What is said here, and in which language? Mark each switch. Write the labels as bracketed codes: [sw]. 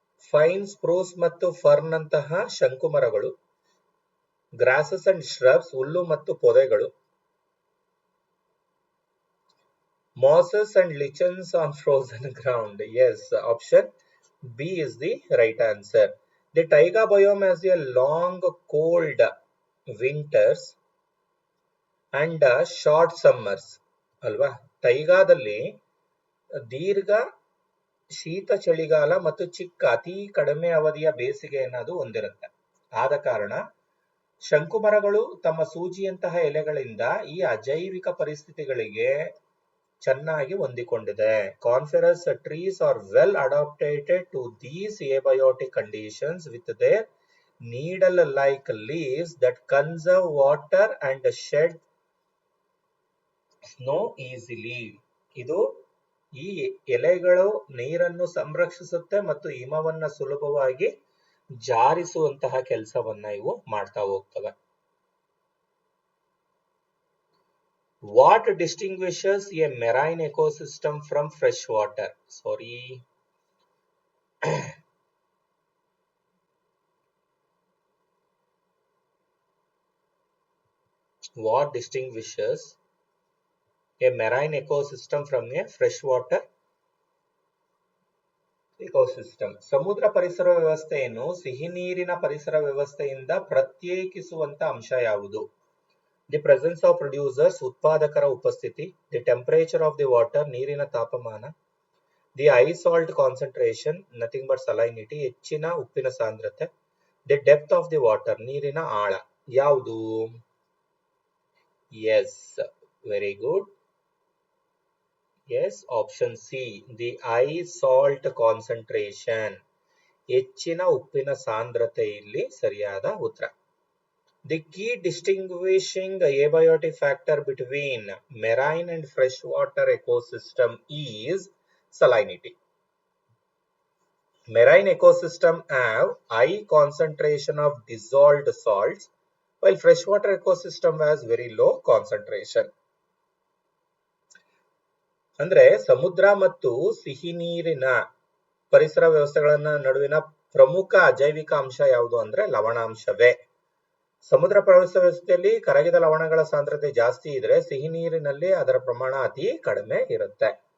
[en] pine spruce ಮತ್ತು fern [kn] ಅಂತಹ ಶಂಕು ಮರಗಳು, [en] grasses and shrubs [kn] ಹುಲ್ಲು ಮತ್ತು ಪೊದೆಗಳು, [en] mosses and lichens on frozen ground. Yes, option B is the right answer. The taiga biome has a long cold winters and short summers. [kn] ಅಲ್ವಾ? ಟೈಗಾದಲ್ಲಿ ದೀರ್ಘ ಶೀತ ಚಳಿಗಾಲ ಮತ್ತು ಚಿಕ್ಕ ಅತಿ ಕಡಿಮೆ ಅವಧಿಯ ಬೇಸಿಗೆಯನ್ನು ಹೊಂದಿರುತ್ತೆ. ಆದ ಕಾರಣ ಶಂಕುಮರಗಳು ತಮ್ಮ ಸೂಜಿಯಂತಹ ಎಲೆಗಳಿಂದ ಈ ಅಜೈವಿಕ ಪರಿಸ್ಥಿತಿಗಳಿಗೆ ಚೆನ್ನಾಗಿ ಹೊಂದಿಕೊಂಡಿದೆ. ಕಾನ್ಫೆರಸ್ trees are well ಅಡಾಪ್ಟೇಟೆಡ್ to these abiotic conditions with their needle like leaves that conserve water and shed snow easily. ಇದು ಈ ಎಲೆಗಳು ನೀರನ್ನು ಸಂರಕ್ಷಿಸುತ್ತೆ ಮತ್ತು ಹಿಮವನ್ನ ಸುಲಭವಾಗಿ ಜಾರಿಸುವಂತಹ ಕೆಲಸವನ್ನ ಇವು ಮಾಡ್ತಾ ಹೋಗ್ತವೆ. [en] What distinguishes a marine ecosystem from freshwater? Sorry. What distinguishes a marine ecosystem from a freshwater ecosystem? [kn] ಸಮುದ್ರ ಪರಿಸರ ವ್ಯವಸ್ಥೆಯನ್ನು ಸಿಹಿ ನೀರಿನ ಪರಿಸರ ವ್ಯವಸ್ಥೆಯಿಂದ ಪ್ರತ್ಯೇಕಿಸುವಂತ ಅಂಶ ಯಾವುದು? [en] The presence of producers, [kn] ಉತ್ಪಾದಕರ ಉಪಸ್ಥಿತಿ, [en] the temperature of the water, [kn] ನೀರಿನ ತಾಪಮಾನ, [en] the high salt concentration, nothing but salinity, [kn] ಹೆಚ್ಚಿನ ಉಪ್ಪಿನ ಸಾಂದ್ರತೆ, [en] the depth of the water, [kn] ನೀರಿನ ಆಳ. ಯಾವುದು? [en] Yes, very good. Yes, option C, the high salt concentration. [kn] ಹೆಚ್ಚಿನ ಉಪ್ಪಿನ ಸಾಂದ್ರತೆ ಇಲ್ಲಿ ಸರಿಯಾದ ಉತ್ತರ. [en] The key distinguishing abiotic factor between marine and freshwater ecosystem is salinity. Marine ecosystem have high concentration of dissolved salts, while freshwater ecosystem has very low concentration. [kn] ಅಂದ್ರೆ ಸಮುದ್ರ ಮತ್ತು ಸಿಹಿ ನೀರಿನ ಪರಿಸರ ವ್ಯವಸ್ಥೆಗಳ ನಡುವಿನ ಪ್ರಮುಖ ಅಜೈವಿಕ ಅಂಶ ಯಾವುದು ಅಂದ್ರೆ ಲವಣಾಂಶವೇ. ಸಮುದ್ರ ಪರಿಸರ ವ್ಯವಸ್ಥೆಯಲ್ಲಿ ಕರಗಿದ ಲವಣಗಳ ಸಾಂದ್ರತೆ ಜಾಸ್ತಿ ಇದ್ರೆ ಸಿಹಿ ನೀರಿನಲ್ಲಿ ಅದರ ಪ್ರಮಾಣ ಅತಿ ಕಡಿಮೆ ಇರುತ್ತೆ.